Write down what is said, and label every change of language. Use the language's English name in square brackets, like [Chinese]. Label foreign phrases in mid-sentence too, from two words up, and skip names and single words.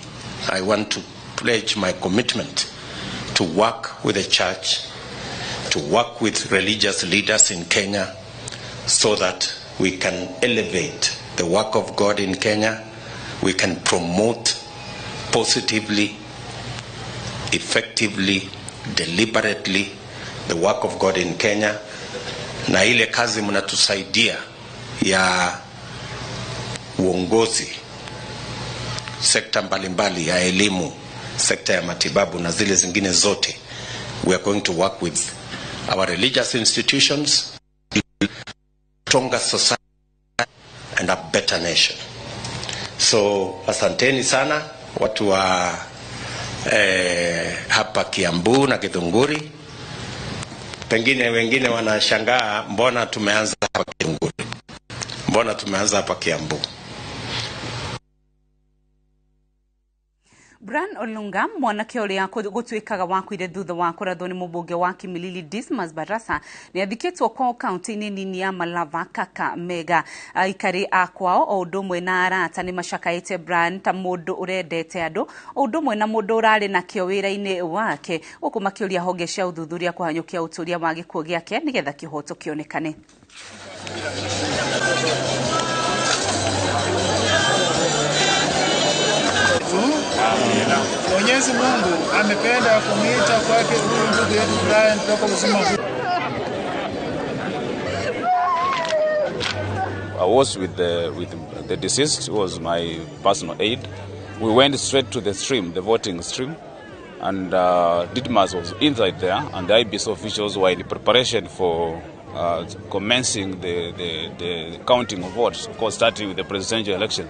[English] I want to pledge my commitment to work with the church, to work with religious leaders in Kenya, so that we can elevate the work of God in Kenya, we can promote positively, effectively, deliberately the work of God in Kenya. [Swahili] Na ile kazi mnatusaidia ya uongozi, sekta mbalimbali ya elimu, sekta ya matibabu na zile zingine zote, [English] we are going to work with our religious institutions, stronger society and a better nation. [Swahili] So asanteni sana watu wa hapa Kiambu na Githunguri. Pengine wengine wanashangaa mbona tumeanza hapa Githunguri, mbona tumeanza hapa Kiambu. [Kikuyu] Bran Olunga mwanake uria gutwikaga wakwire thutha wa kurathwo ni mubunge wa Kimilili Dismas Barasa ni athikitwo kwa kaunti-ini nini ya Malava Kakamega. Aikari akwao o ndumwe na arata ni mashakaite Bran ta mundu urendete andu o ndumwe na mundu urari na kio wira-ini wake, uku makiuria honge cia uthuthuria kuhanyukia uturia wa gikuo giake nigetha kihoto kionekane. [Swahili] Mwenyezi Mungu amependa kumuita kwake huyu ndugu yetu Brian kutoka uzima huu. [English] I was with the deceased, who was my personal aide. We went straight to the stream, the voting stream, and Didmas was inside there, and the IBC officials were in preparation for commencing the counting of votes, of course starting with the presidential election.